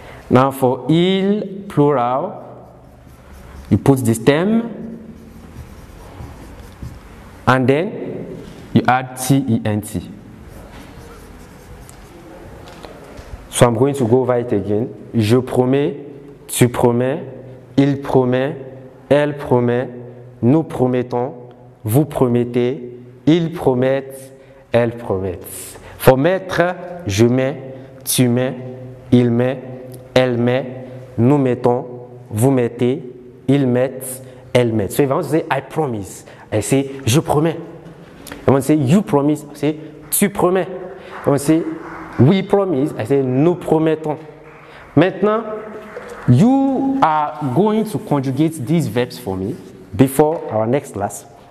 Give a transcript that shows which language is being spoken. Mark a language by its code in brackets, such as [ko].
[en] Now for il, plural, you put the stem. And then you add tent. So I'm going to go over it again. [fr] Je promets, tu promets, il promet, elle promet, nous promettons, vous promettez, ils promettent, elles promettent. For mettre, je mets, tu mets, il met, elle met, nous mettons, vous mettez, ils mettent, elles mettent. [en] So if I want to say I promise, I say [fr] je promets. [en] I want to say you promise, I say [fr] tu promets. [en] I want to say we promise, I say [fr] nous promettons. Maintenant, [en] you are going to conjugate these verbs for me before our next class.